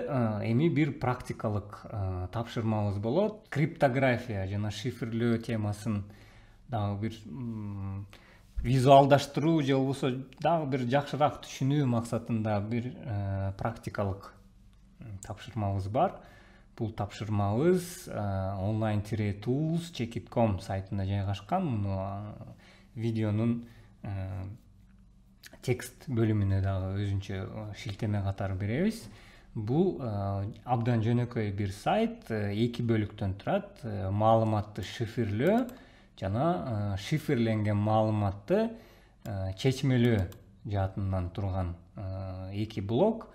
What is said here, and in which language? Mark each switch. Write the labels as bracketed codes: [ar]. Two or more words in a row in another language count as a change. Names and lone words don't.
[ky] Эми бир практикалык тапшырмабыз болот. Криптография жана шифрлөө темасын дагы бир визуалдаштыруу же болбосо дагы бир жакшыраак түшүнүү максатында бир практикалык тапшырмабыз бар. Бул тапшырмабыз online-tools.com сайтында жайгашкан. Видеонун текст бөлүмүнө дагы өзүнчө шилтеме катары беребиз. Бул абдан жөнөкөй бир сайт, эки бөлүктөн турат. Маалыматты шифрлөө жана шифрленген маалыматты чечмелөө жаатынан турган эки блок.